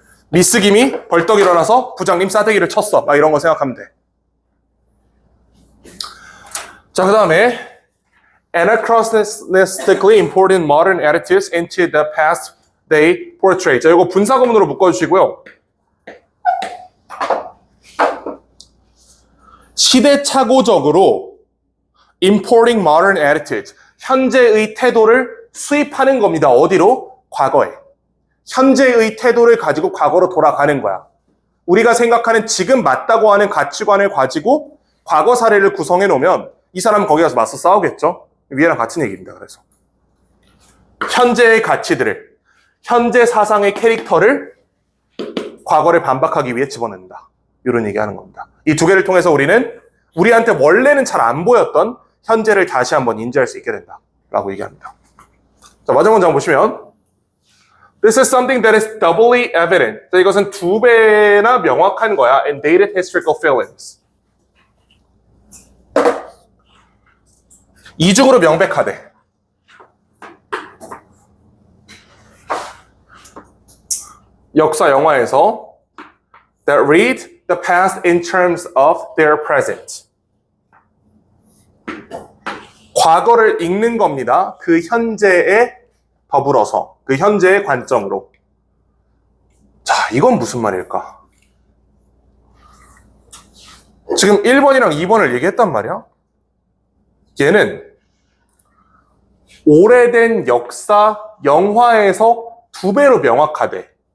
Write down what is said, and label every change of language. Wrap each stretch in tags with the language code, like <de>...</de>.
<ko>미스 김이 벌떡 일어나서 부장님 싸대기를 쳤어. 막 이런 거 생각하면 돼. 자, 그 다음에</ko> <en>anachronistically important modern attitudes into the past they portray.</en> <ko>자, 이거 분사구문으로 묶어주시고요. 시대착오적으로</ko> <en>importing modern attitudes.</en> <ko>현재의 태도를 수입하는 겁니다. 어디로? 과거에. 현재의 태도를 가지고 과거로 돌아가는 거야. 우리가 생각하는 지금 맞다고 하는 가치관을 가지고 과거 사례를 구성해 놓으면 이 사람은 거기 가서 맞서 싸우겠죠? 위에랑 같은 얘기입니다. 그래서 현재의 가치들을, 현재 사상의 캐릭터를 과거를 반박하기 위해 집어넣는다. 이런 얘기하는 겁니다. 이 두 개를 통해서 우리는 우리한테 원래는 잘 안 보였던 현재를 다시 한번 인지할 수 있게 된다. 라고 얘기합니다. 자, 마지막 문장 보시면</ko> <en>This is something that is doubly evident.</en> <ko>자, 이것은 두 배나 명확한 거야.</ko> <en>In dated historical feelings.</en> <ko>이중으로 명백하대. 역사 영화에서</ko> <en>that read the past in terms of their present.</en> <ko>과거를 읽는 겁니다. 그 현재에 더불어서, 그 현재의 관점으로. 자, 이건 무슨 말일까? 지금 1번이랑 2번을 얘기했단 말이야. 얘는 오래된 역사 영화에서 두 배로 명확하대.</ko>